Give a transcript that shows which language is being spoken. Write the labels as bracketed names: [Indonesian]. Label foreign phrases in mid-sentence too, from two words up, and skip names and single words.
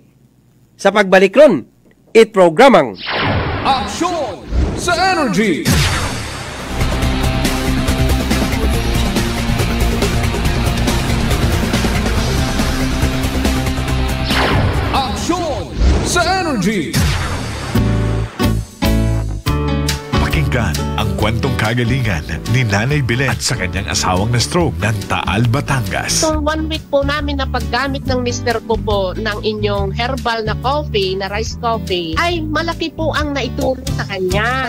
[Hiligaynon] Sa pagbalik ron, programang Aksyon sa energy. Aksyon sa energy. [Filipino] Pakinggan ang kwentong kagalingan ni Nanay Belen at sa kanyang asawang na-stroke ng Taal, Batangas. So 1 week po namin na paggamit ng mister ko po ng inyong herbal na coffee, na [English] rice coffee, [Filipino] ay malaki po ang naitulong sa kanya.